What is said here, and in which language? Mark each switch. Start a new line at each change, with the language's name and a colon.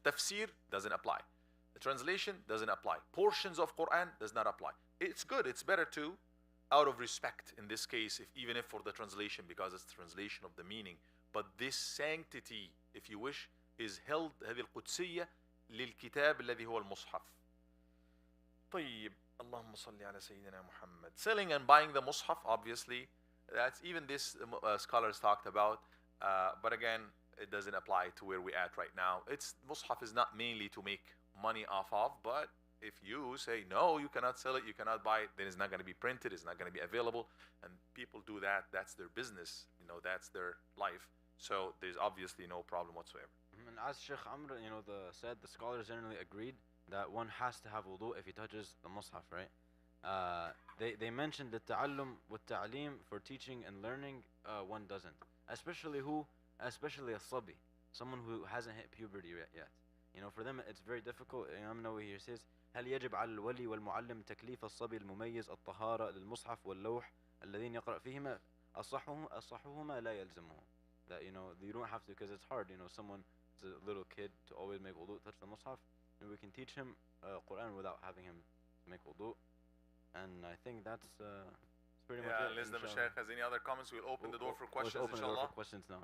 English: Tafsir doesn't apply. The translation doesn't apply. Portions of Quran does not apply. It's good, it's better to, out of respect in this case, even if for the translation, because it's translation of the meaning. But this sanctity, if you wish, is held
Arabic: هذه القدسية للكتاب الذي هو المصحف. طيب اللهم صل على سيدنا محمد.
English: Selling and buying the Mus'haf, obviously, that's even this scholars talked about. But again, it doesn't apply to where we're at right now. Mus'haf is not mainly to make money off of, but if you say no, you cannot sell it, you cannot buy it, then it's not going to be printed, it's not going to be available, and people do that. That's their business, that's their life. So there's obviously no problem whatsoever. And as Sheikh Amr, said, the scholars generally agreed that one has to have wudu if he touches the Mus'haf, right? They mentioned the ta'allum with ta'aleem for teaching and learning. One doesn't, especially a sabi, someone who hasn't hit puberty yet. For them it's very difficult. Imam Nawawi here says
Arabic: هل يجب على الولي والمعلم تكليف الصبي المميز الطهارة للمصحف واللوح الذين يقرأ فيهما أصحهما لا يلزمه.
English: That you don't have to, because it's hard. Someone is a little kid to always make wudu, touch the Mus'haf, and we can teach him Quran without having him make wudu. And I think that's pretty much it. Unless the Mashaykh has any other comments, we'll open the door for questions, open the door inshallah. for questions now.